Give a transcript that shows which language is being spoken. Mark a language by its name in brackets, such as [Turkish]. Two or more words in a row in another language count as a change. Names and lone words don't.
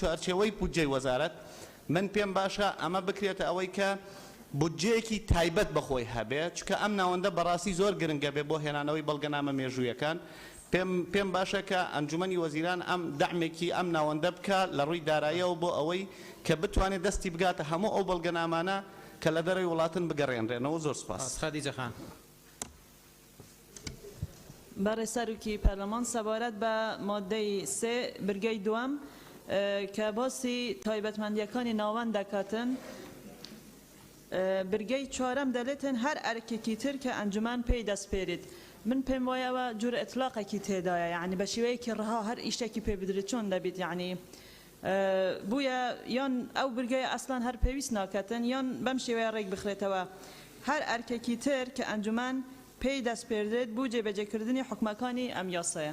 [Central Kurdish] چوارچێوەی بودجەی وەزارەت من پێم باشە ئەمە بکرێتە ئەوەی کە بودجەیەکی تایبەت بەخۆی هەبێت چکە ئەم ناوەندە بەڕاستی زۆر گرنگە بێ بۆ هێنانەوەی بەڵگەنامە مێژوویەکان پێم باشە کە ئەنجومەنی وەزیران ئەم دەعمێکی ئەم ناوەندە بکە لە ڕووی داراییەوە بۆ ئەوەی کە بتوانێت دەستی بگاتە هەموو ئەو بەڵگەنامانە کە لە دەرەوەی وڵاتن بگەڕێنرێنەوە زۆر سوپاس. خەدیجە خان. برای سروکی پارلمان سوارت به ماده 3 برگه دوم که باسی تایبەتمەندیەکانی ناوەند دەکاتن برگەی چوارەم دەڵێتن هەر ئەرکێکی تر کە ئەنجومان پێی دەستپێرێت من پێم وایەوە جورە ئەتلاقێکی تێدایە یعنی بە شێوەیەکی ڕەها هەر ئیشتێکی پێ بدرێت چۆن دەبێت یعنی بووە یان ئەو برگەیە ئەسڵان هەر پێویست ناکاتن یان بەم شێوەیە ڕێک بخرێتەوە هەر ئەرکێکی تر کە ئەنجومان پێی دەستپێردرێت بوو جێبەجێکردنی حکومەکانی ئەم یاسایە.